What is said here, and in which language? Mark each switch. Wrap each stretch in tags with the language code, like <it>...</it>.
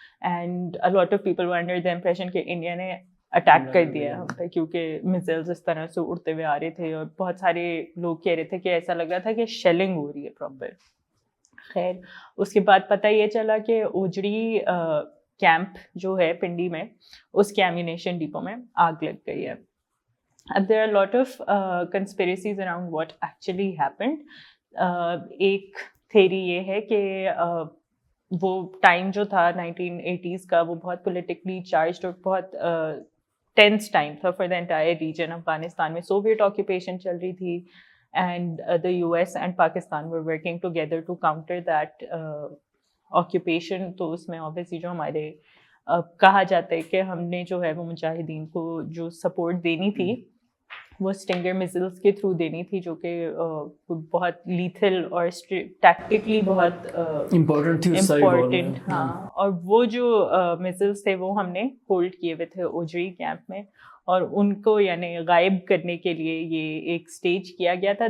<en>and a lot of people were under the impression</en> <ur>کہ India نے attack کر دیا ہم پہ, کیونکہ میزائلز اس طرح سے اڑتے ہوئے آ رہے تھے اور بہت سارے لوگ کہہ رہے تھے کہ ایسا لگ رہا تھا کہ شیلنگ ہو رہی ہے پراپر. خیر اس کے بعد پتہ یہ چلا کہ اوجڑی کیمپ جو ہے پنڈی میں اس کے ایمونیشن ڈپو میں آگ لگ گئی ہے. اب</ur> <en>there are a lot of conspiracies around what actually happened.</en> <ur>ایک تھیری یہ ہے کہ وہ ٹائم جو تھا 1980s کا وہ بہت پولیٹیکلی چارجڈ اور بہت ٹینس ٹائم تھا</ur> <en>For the entire region.</en> <ur>Afghanistan میں سوویٹ آکوپیشن چل رہی تھی</ur> <en>And the US and Pakistan were working together to counter that occupation.</en> <ur>تو اس میں obviously جو ہمارے کہا جاتا ہے کہ ہم نے جو ہے وہ مجاہدین کو جو سپورٹ دینی تھی وہ اسٹنگر میزلس کے تھرو دینی تھی, جو کہ بہت لیتھل اور ٹیکٹیکلی بہت امپورٹنٹ. ہاں, اور وہ جو میزلس تھے وہ ہم نے ہولڈ کیے ہوئے تھے اوجڑی کیمپ میں, اور ان کو یعنی غائب کرنے کے لیے یہ ایک اسٹیج کیا گیا تھا.</ur>